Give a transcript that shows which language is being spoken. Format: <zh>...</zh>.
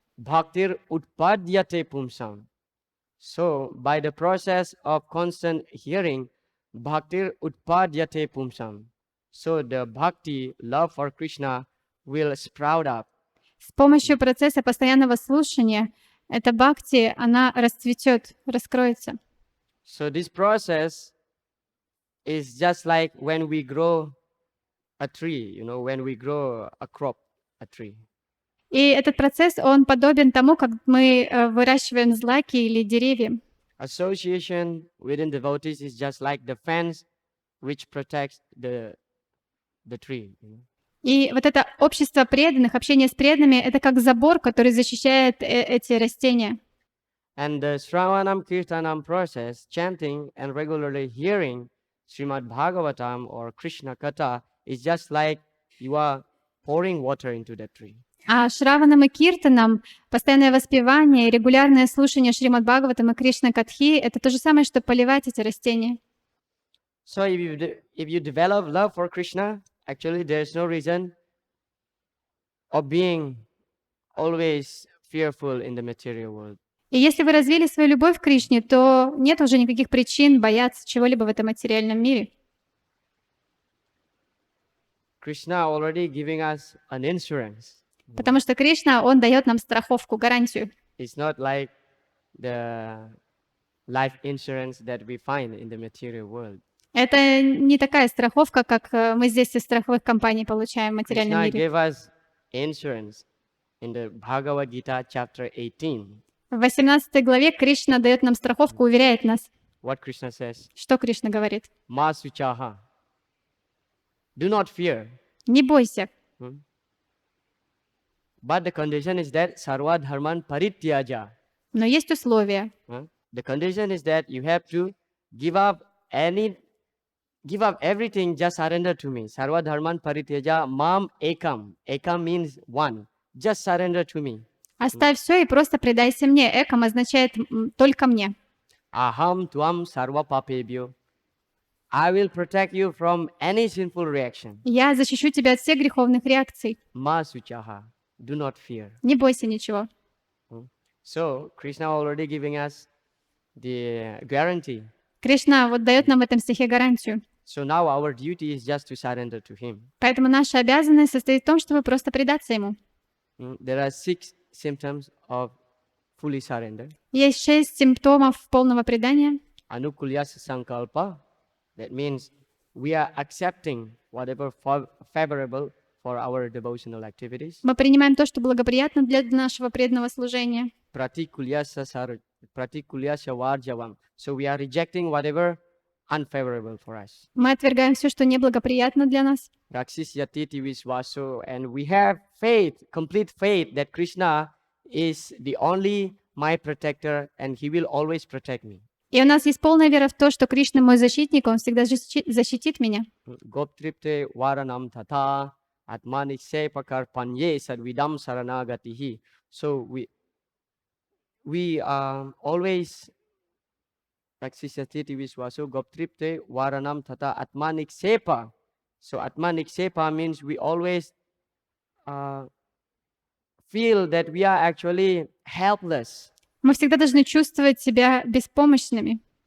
<sa>Bhaktir utpadyate pumsam.</sa> <en>So by the process of constant hearing,</en> <sa>Bhaktir utpadyate pumsam.</sa> <en>So the bhakti, love for Krishna, will sprout up.</en> <ru>С помощью процесса постоянного слушания эта бхакти, она расцветет, раскроется.</ru> <en>So this process is just like when we grow a tree, when we grow a crop, a tree.</en> <ru>И этот процесс, он подобен тому, как мы выращиваем злаки или деревья.</ru> <en>Association within devotees is just like the fence which protects the tree.</en> <ru>И вот это общество преданных, общение с преданными, это как забор, который защищает эти растения.</ru> <en>And the Shravanam Kirtanam process, chanting and regularly hearing Shrimad Bhagavatam or Krishna Katha is just like you are pouring water into the tree.</en> <ru>А Шраванам и Киртанам, постоянное воспевание и регулярное слушание Шримад Бхагаватам и Кришна Катхи, это то же самое, что поливать эти растения.</ru> <en>So if you develop love for Krishna, actually there's no reason of being always fearful in the material world.</en> <ru>И если вы развили свою любовь к Кришне, то нет уже никаких причин бояться чего-либо в этом материальном мире.</ru> <en>Krishna already giving us an insurance.</en> <ru>Потому что Кришна, Он дает нам страховку, гарантию.</ru> <en>It's not like the life insurance that we find in the material world.</en> <ru>Это не такая страховка, как мы здесь из страховых компаний получаем в материальном</ru> <en>Krishna</en> <ru>мире.</ru> <en>gave us insurance in the Bhagavad Gita chapter 18.</en> <ru>В 18 главе Кришна дает нам страховку, уверяет нас.</ru> <en>What Krishna says?</en> <ru>Что Кришна говорит?</ru> <sa>Ma suchaha.</sa> <en>Do not fear.</en> <ru>Не бойся.</ru> <en>But the condition is that</en> <sa>sarva dharman parityaja.</sa> <ru>Но есть условия.</ru> <en>The condition is that you have to give up everything, just surrender to me.</en> <sa>Sarva dharman parityaja mam ekam.</sa> <en>Ekam means one. Just surrender to me.</en> <ru>Оставь все и просто предайся мне. Экам означает только мне.</ru> <sa>Aham tuam sarva papebhyo.</sa> <en>I will protect you from any sinful reaction.</en> <ru>Я защищу тебя от всех греховных реакций.</ru> <sa>Ma suchaha.</sa> <en>Do not fear.</en> <ru>Не бойся ничего.</ru> <en>So, Krishna already giving us the guarantee.</en> <ru>Кришна вот дает нам в этом стихе гарантию.</ru> <en>So now our duty is just to surrender to him.</en> <ru>Поэтому наша обязанность состоит в том, чтобы просто предаться ему.</ru> <en>There are 6 symptoms of fully surrender.</en> <ru>Есть 6 симптомов полного предания.</ru> <sa>Anukulyasa sankalpa.</sa> <en>That means we are accepting whatever favorable for our devotional activities.</en> <ru>Мы принимаем то, что благоприятно для нашего преданного служения.</ru> <sa>Pratikulyasa varjavam.</sa> <en>So we are rejecting whatever unfavorable for us.</en> <ru>Мы отвергаем все, что неблагоприятно для нас.</ru> <sa>Raksisyatiti visvaso.</sa> <en>And we have faith, complete faith that Krishna is the only my protector and he will always protect me.</en> <ru>И у нас есть полная вера в то, что Кришна мой защитник, он всегда защитит меня.</ru> <sa>Goptripte varanam tatha atmani sepakar panye sadvidam saranagatihi.</sa> <en>So we always</en> <sa>Raksisyatiti visvaso goptripte varanam tatha atmanik sepa.</sa> <en>So atmanik sepa means we always feel that we are actually helpless.</en> <ru>Мы всегда должны чувствовать себя беспомощными</ru>